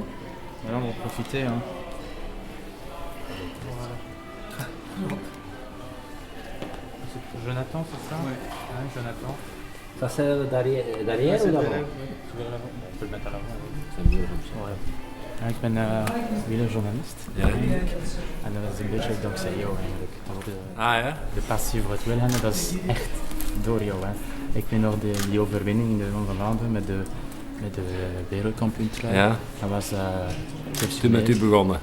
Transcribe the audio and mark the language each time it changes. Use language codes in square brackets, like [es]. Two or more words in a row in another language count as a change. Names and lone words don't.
[fr] Voilà, on va en profiter. Hein. Voilà. C'est pour Jonathan, c'est ça? Oui. Ouais, Jonathan. Ça c'est derrière ou d'avant? On peut le mettre à l'avant. C'est mieux comme ça. Ouais. [nl] Ja, ik ben wielerjournalist. Ja. En dat is een beetje dankzij jou eigenlijk. De ja? passie voor het wielrennen, dat is echt door jou. Hè. Ik weet nog die overwinning in de Ronde van Vlaanderen met de wereldkampioentrui. Ja. Dat was Toen bent u begonnen?